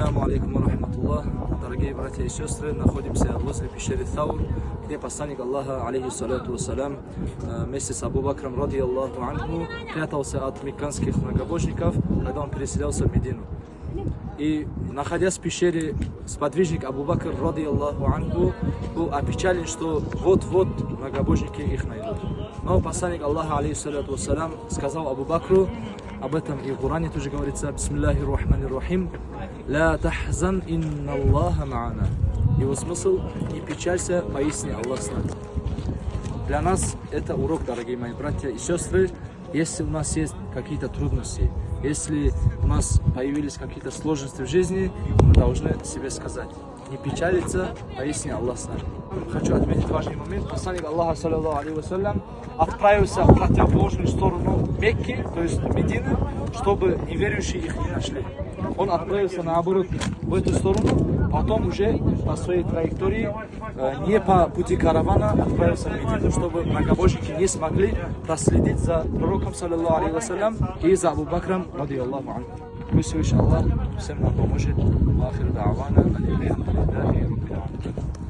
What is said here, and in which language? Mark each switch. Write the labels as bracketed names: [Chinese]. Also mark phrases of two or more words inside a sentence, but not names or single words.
[Arabic] عليكم ورحمة الله. [Russian] Дорогие братья и сестры, находимся возле пещеры Таур, где посланник Аллаха, [Arabic] عليه الصلاة والسلام, [Russian] вместе с Абу Бакром, [Arabic] رضي الله عنه, [Russian] прятался от мекканских многобожников, когда он переселялся в Медину. И, находясь в пещере, сподвижник Абу Бакр, [Arabic] رضي الله عنه, [Russian] был опечален, что вот-вот многобожники их найдут. Но посланник Аллаха, [Arabic] عليه الصلاة والسلام, [Russian] сказал Абу Бакру, об этом и в Коране тоже говорится: [Arabic] «بسم الله الرحمن الرحيم لا تحزن إن الله معنا». [Russian] Его смысл: не печалься, поистине Аллах с нами. Для нас это урок, дорогие мои братья и сестры. Если у нас есть какие-то трудности, если у нас появились какие-то сложности в жизни, мы должны себе сказать: не печалиться, поистине Аллах с нами. Хочу отметить важный момент. Посланник Аллаха, [Arabic] صلى الله عليه وسلم, [Russian] отправился в противоположную сторону Мекки, то есть Медины, чтобы неверующие их не нашли. Он отправился наоборот в эту сторону, потом уже по своей траектории, не по пути каравана, отправился в Медину, чтобы многобожники не смогли проследить за пророком, [Arabic] صلى الله عليه وسلم, [Russian] и за Абу Бакром, [Arabic] رضي الله عنه. [Russian] Пусть Аллах всем нам поможет. [Arabic] آخر دعوانا الحمد لله رب العالمين.